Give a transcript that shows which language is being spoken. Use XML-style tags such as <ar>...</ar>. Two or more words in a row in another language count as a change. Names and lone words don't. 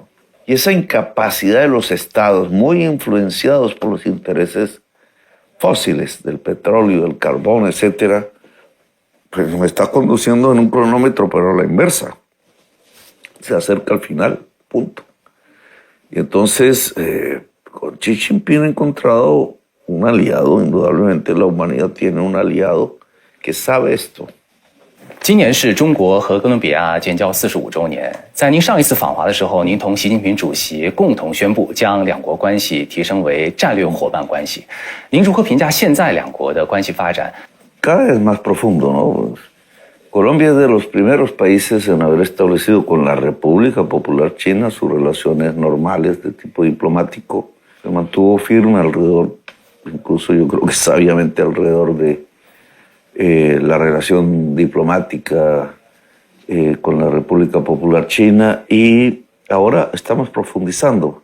<es>Y esa incapacidad de los Estados, muy influenciados por los intereses fósiles, del petróleo, del carbón, etcétera, pues me está conduciendo en un cronómetro, pero a la inversa. Se acerca al final, punto. Y entonces, con Xi Jinping he encontrado un aliado, indudablemente la humanidad tiene un aliado que sabe esto.</es> <zh>今年是中国和哥伦比亚建交45周年。在您上一次访华的时候，您同习近平主席共同宣布将两国关系提升为战略伙伴关系。您如何评价现在两国的关系发展？</zh> <es>Cada vez más profundo, ¿no? Colombia es de los primeros países en haber establecido con la República Popular China sus relaciones normales de tipo diplomático. Se mantuvo firme alrededor, incluso yo creo que sabiamente alrededor de la relación diplomática con la República Popular China, y ahora estamos profundizando.</es>